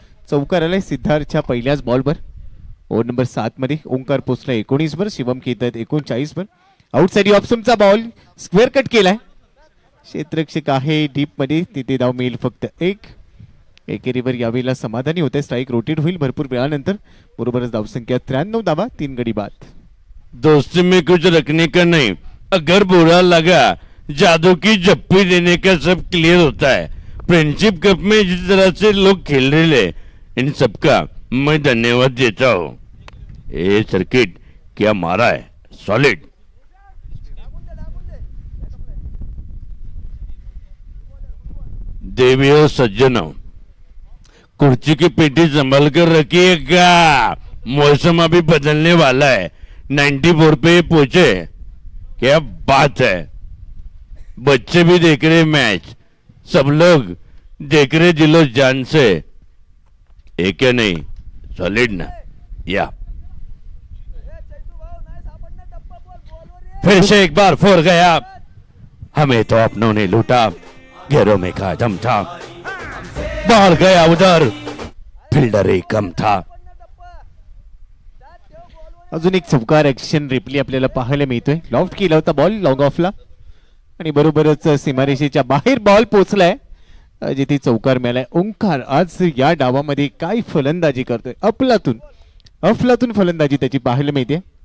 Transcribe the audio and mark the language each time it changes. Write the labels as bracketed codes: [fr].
[mr] चौकार आलाय सिद्धार्थच्या पहिल्याच बॉलवर. ओव्हर नंबर 7 मध्ये ओंकार पोचला 19 वर. शिवम खेळत आहेत 39 वर. आउटसाइड ऑप्शनचा बॉल स्क्वेअर कट केलाय. क्षेत्ररक्षक आहे डीप मध्ये. तिथे धाव मिळेल फक्त 1. एकेरीवर यावेळेला समाधानी होते. स्ट्राईक रोटेट होईल भरपूर वेळानंतर. बरोबरच धावसंख्या 93 धावा 3 गडी बाद. [hi] दोस्ती में कुछ रखने का नहीं. अगर बुरा लगा जादू की जप्पी देने का सब क्लियर होता है. फ्रेंडशिप कप में जिस तरह से लोग खेल रहे हैं इन सबका मैं धन्यवाद देता हूँ. ये सर्किट क्या मारा है सॉलिड. देवियों सज्जनों, कुर्सी की पेटी संभाल कर रखिएगा, मौसम अभी बदलने वाला है। 94 पे पहुंचे, क्या बात है। बच्चे भी देख रहे मैच, सब लोग देख रहे दिलो जान से, एक या नहीं, सॉलिड ना। या फिर से एक बार फोर गया, हमें तो अपनों ने लूटा, घेरों में का दम था, बॉल गया उधर, फिल्डर ही कम था। [mr] अजून एक चौकार ऍक्शन रिप्ले आपल्याला पाहायला मिळतोय. लॉफ्ट केला होता बॉल लॉंग ऑफला आणि बरोबरच सीमारेषेच्या बाहेर बॉल पोहोचलाय, जिथे चौकार मिळालाय. ओंकार आज या डावामध्ये काय फलंदाजी करतोय, अफलातून फलंदाजी त्याची पाहायला मिळते.